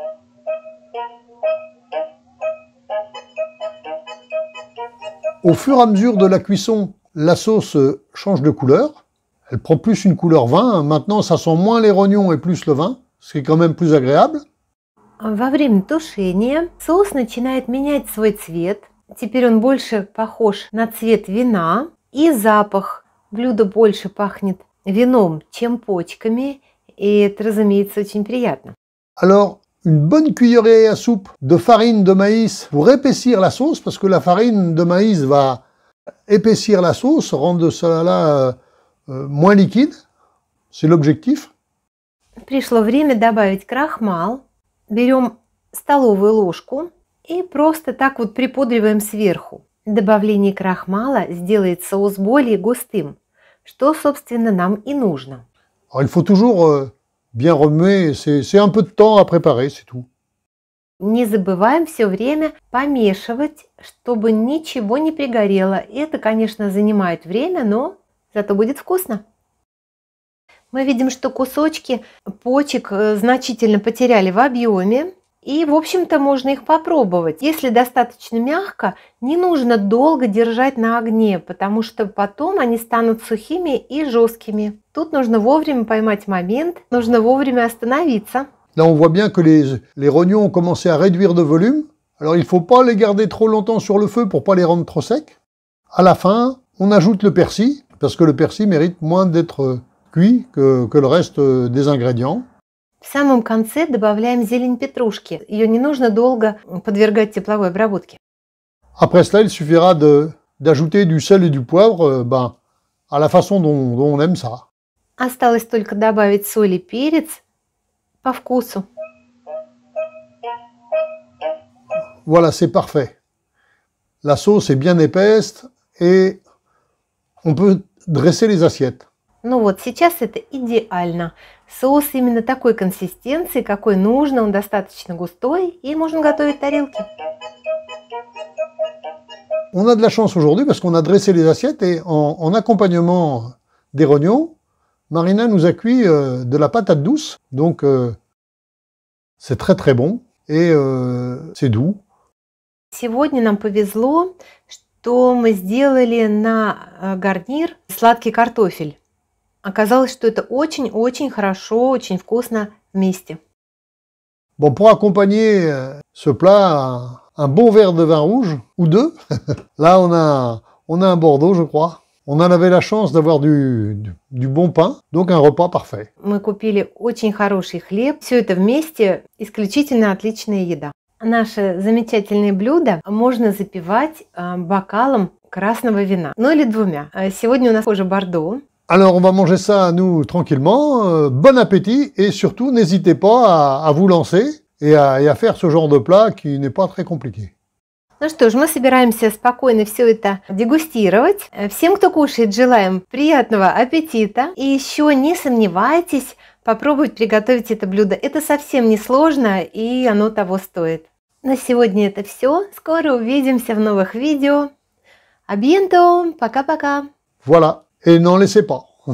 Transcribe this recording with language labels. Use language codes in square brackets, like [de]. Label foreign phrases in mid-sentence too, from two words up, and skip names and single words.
[fr] Au fur et à mesure de la cuisson, la sauce change de couleur. Elle prend plus une couleur vin. Maintenant, ça sent moins les rognons et plus le vin, ce qui est quand même plus agréable. [ru] Во время тушения соус начинает менять свой цвет. Теперь он больше похож на цвет вина. И запах. Блюдо больше пахнет вином, чем почками. И это, разумеется, очень приятно. [fr] Alors, une bonne cuillerée à soupe de farine de maïs pour épaissir la sauce, parce que la farine de maïs va épaissir la sauce, rendre cela moins liquide. C'est l'objectif. [ru] Пришло время добавить крахмал. Берем столовую ложку и просто так вот припудриваем сверху. Добавление крахмала сделает соус более густым, что, собственно, нам и нужно. [fr] Alors, il faut toujours bien remuer, c'est un peu de temps à préparer, c'est tout. [ru] Не забываем все время помешивать, чтобы ничего не пригорело. Это, конечно, занимает время, но зато будет вкусно. Мы видим, что кусочки почек значительно потеряли в объеме. И, в общем-то, можно их попробовать. Если достаточно мягко, не нужно долго держать на огне, потому что потом они станут сухими и жесткими. Тут нужно вовремя поймать момент, нужно вовремя остановиться. [fr] Là, on voit bien que les rognons ont commencé à réduire de volume. Alors, il ne faut pas les garder trop longtemps sur le feu pour pas les rendre trop secs. À la fin, on ajoute le persil, parce que le persil mérite moins d'être cuit que le reste des ingrédients. [ru] В самом конце добавляем зелень петрушки. Ее не нужно долго подвергать тепловой обработке. [fr] Après cela, il suffira d'ajouter du sel et du poivre à la façon dont on aime ça. [ru] Осталось только добавить соль и перец по вкусу. [fr] Voilà, c'est parfait. La sauce est bien épaisse et on peut dresser les assiettes. [ru] Ну вот, сейчас это идеально. Соус именно такой консистенции, какой нужно, он достаточно густой, и можно готовить тарелки. [fr] On a de la chance aujourd'hui parce qu'on a dressé les assiettes et en accompagnement des rognons, Marina nous a cuit de la patate douce. Donc, c'est très très bon et c'est doux. [ru] Сегодня нам повезло, что мы сделали на гарнир сладкий картофель. Оказалось, что это очень-очень хорошо, очень вкусно вместе. [fr] Bon, pour accompagner ce plat, un bon verre de vin rouge, ou deux. Là, on a un Bordeaux, je crois. On en avait la chance d'avoir du bon pain, donc un repas parfait. [ru] Мы купили очень хороший хлеб. Все это вместе исключительно отличная еда. Наше замечательное блюдо можно запивать бокалом красного вина. Ну или двумя. Сегодня у нас уже Бордо. [fr] Alors, on va manger ça, nous, tranquillement. Bon appétit et surtout, n'hésitez pas à vous lancer et à faire ce genre de plat qui n'est pas très compliqué. [ru] Ну что ж, мы собираемся спокойно все это дегустировать. Всем, кто кушает, желаем приятного аппетита. И еще не сомневайтесь попробовать приготовить это блюдо. Это совсем не сложно и оно того стоит. На сегодня это все. Скоро увидимся в новых видео. [fr] А bientôt. Пока-пока. Voilà. Et n'en laissez pas.